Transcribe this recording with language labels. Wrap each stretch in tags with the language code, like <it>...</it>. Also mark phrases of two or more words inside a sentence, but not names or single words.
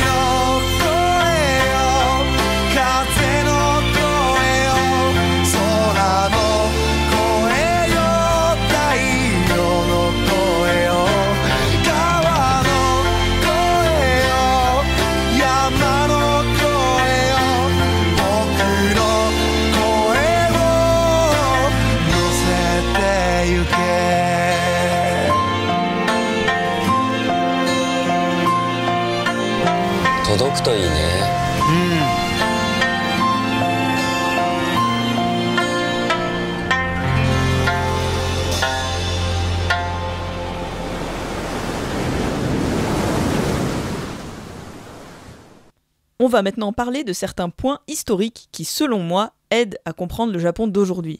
<ja>の声よ風の声よ空の声よ太陽の声よ川の声よ山の声よ僕の声を乗せてゆけ届くといいね。</ja> <fr>On va maintenant parler de certains points historiques qui, selon moi, aident à comprendre le Japon d'aujourd'hui.</fr>